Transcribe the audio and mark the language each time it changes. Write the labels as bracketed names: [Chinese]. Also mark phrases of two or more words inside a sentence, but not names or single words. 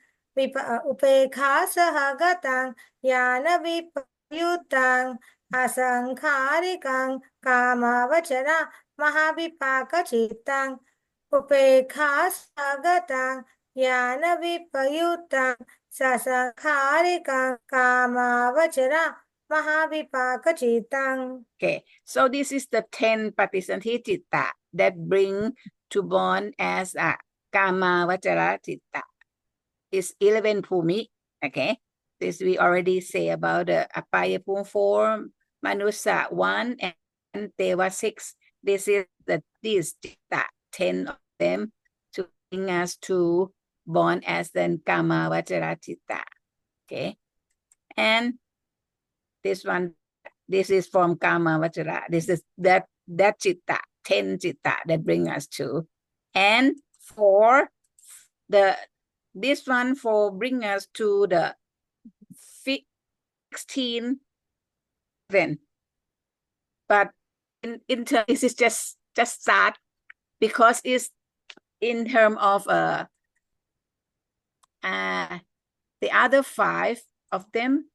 [Pali] Upekha sahagatan yana vipayutang asankharikang kamavachara mahavipakachitang. Upekha sagatang yana vipayutang sasankharikang kamavachara mahavipakachitang. [English] Okay, so this is the 10 [Pali] patisanti citta [English] that bring to born as a [Pali] kama vachara citta. [English] It's 11 phumi. Okay, this we already say about the [Pali] apaya phum [English] 4, manusa 1, and deva 6. This is these citta, 10 of them to bring us to born as the [Pali] kama vachara citta. [English] Okay, and this one, this is from [Pali] kama vachara. [English] This is that citta, 10 citta that bring us to. And for this one for bring us to the 16 then. But in terms, this is just start because it's in terms of the other 5 of them.